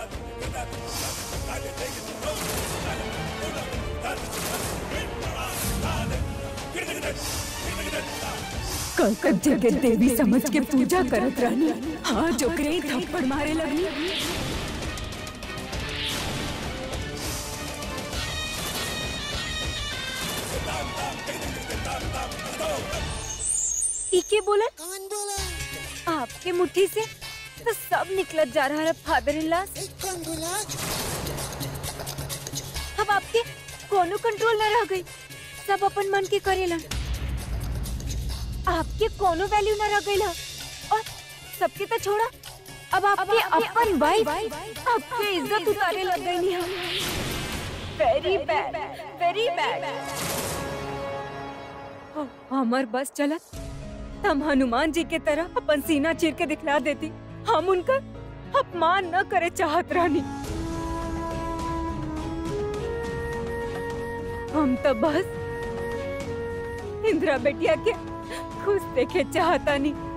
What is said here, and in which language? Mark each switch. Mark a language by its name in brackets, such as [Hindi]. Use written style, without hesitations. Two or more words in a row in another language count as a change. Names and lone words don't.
[Bhojpuri] कल तक जेके देवी समझ के पूजा करत रहनी, आज ओकरे ही थप्पड़ मारे लगली। इके बोला? कौन बोला? आपके मुट्ठी से तो सब निकलत जा रहा है [English] father in law. [Bhojpuri] कौन बोला? अब आपके कोनो कंट्रोल न रह गई, सब अपन मन के करेला। आपके कोनो वैल्यू ना रह गइल ह। और सबके तो छोड़ा, अब आपके अपन वाइफ आपके इज्जत उतारे लग गई है। [English] Very bad, very bad. [Bhojpuri] हमार बस चलत हम हनुमान जी के तरह अपन सीना चीर के दिखला देती। हम उनका अपमान न करे चाहत रहनी। हम तो बस इंदिरा बेटिया के खुश देखे चाहता नहीं।